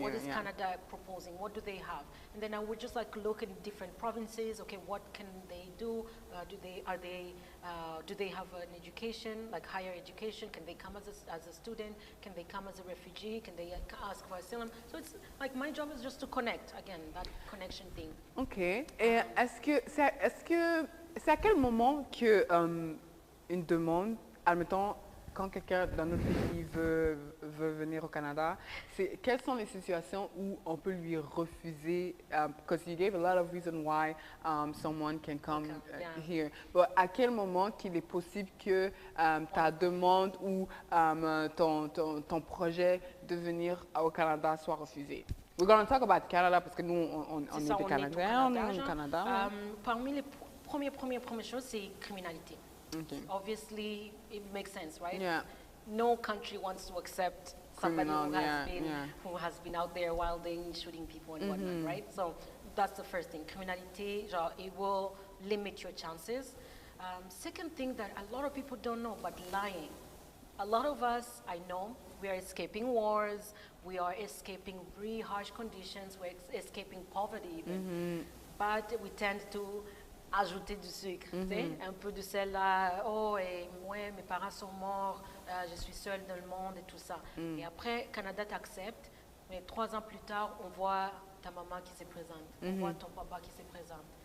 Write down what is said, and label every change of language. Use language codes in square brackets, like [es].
[en] What is Canada proposing? What do they have? And then I would just like look in different provinces. Okay, what can they do? Do they have an education, like higher education? Can they come as a student? Can they come as a refugee? Can they ask for asylum? So it's like my job is just to connect, again, that connection thing. OK. [fr] Et est-ce que c'est à quel moment que une demande, admettons, quand quelqu'un dans notre pays veut venir au Canada, quelles sont les situations où on peut lui refuser, [en] because you gave a lot of reasons why someone can come here. [fr] But à quel moment qu'il est possible que ta demande ou ton projet de venir au Canada soit refusé? [en] We're going to talk about Canada [fr] parce que nous, on est des Canadiens, on est au Canada. Parmi les premières choses, c'est criminalité. [en] Obviously, it makes sense, right? Yeah. No country wants to accept somebody who has been out there wilding, shooting people and whatnot, right? So that's the first thing. Criminality, it will limit your chances. Second thing that a lot of people don't know, but lying. A lot of us, I know, we are escaping wars, we are escaping really harsh conditions, we're escaping poverty even. But we tend to [fr] ajouter du sucre, un peu de sel là, oh, et moi, mes parents sont morts, je suis seule dans le monde et tout ça. Et après, Canada t'accepte, mais 3 ans plus tard, on voit ta maman qui se présente, on voit ton papa qui se présente.